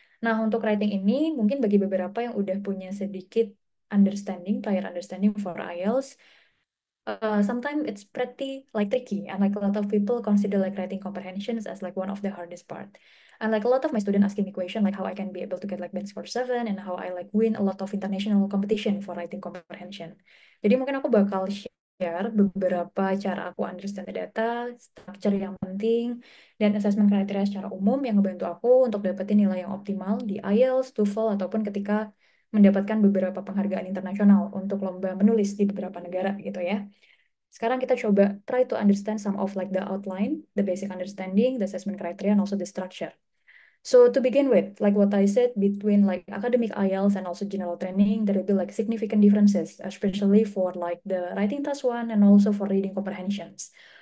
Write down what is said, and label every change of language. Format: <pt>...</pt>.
<id>Nah, untuk writing ini, mungkin bagi beberapa yang udah punya sedikit</id> <en>understanding, prior understanding for IELTS, sometimes it's pretty like tricky, and like a lot of people consider like writing comprehensions as like one of the hardest part. And like a lot of my students asking me question like how I can be able to get like band score 7 and how I like win a lot of international competition for writing comprehension.</en> <id>Jadi mungkin aku bakal share beberapa cara aku</id> <en>understand the data,</en> <id>structure yang penting, dan assessment criteria secara umum yang ngebantu aku untuk dapetin nilai yang optimal di IELTS, TOEFL, ataupun ketika mendapatkan beberapa penghargaan internasional untuk lomba menulis di beberapa negara gitu ya. Sekarang kita coba</id> <en>try to understand some of like the outline, the basic understanding, the assessment criteria, and also the structure. So to begin with, like what I said, between like academic IELTS and also general training, there will be like significant differences, especially for like the writing task one and also for reading comprehensions.</en>